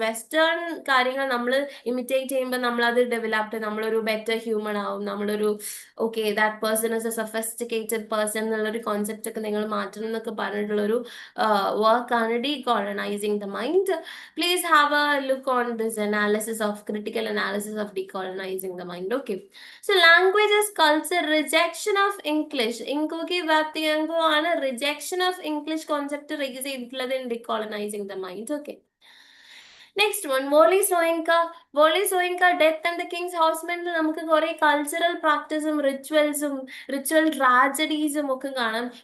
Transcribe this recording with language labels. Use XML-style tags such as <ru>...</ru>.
<ml>Western കാര്യങ്ങൾ നമ്മൾ imitate ചെയ്യുമ്പോൾ നമ്മളത് ഡെവലപ്ഡ്, നമ്മളൊരു ബെറ്റർ ഹ്യൂമൻ ആവും, നമ്മളൊരു</ml> <en>okay that person is a sophisticated person</en> <ml>എന്നുള്ളൊരു കോൺസെപ്റ്റ് ഒക്കെ നിങ്ങൾ മാറ്റണം എന്നൊക്കെ പറഞ്ഞിട്ടുള്ളൊരു വർക്കാണ് ഡീകോളനൈസിങ് the mind.</ml> <en>Please have a look on this analysis of critical analysis of decolonising the mind. Okay. So language as culture, rejection of English. Ngugi wa Thiong'o ആണ് rejection of English concept raise ചെയ്തിട്ടുള്ളത് in decolonising the mind. Okay.</en> <ml>Next one volley Soyinka death and the Kings ഹൗസ്മെന്റിൽ നമുക്ക് കുറെ cultural പ്രാക്ടീസും ritual ട്രാജഡീസും ഒക്കെ കാണാം.</ml>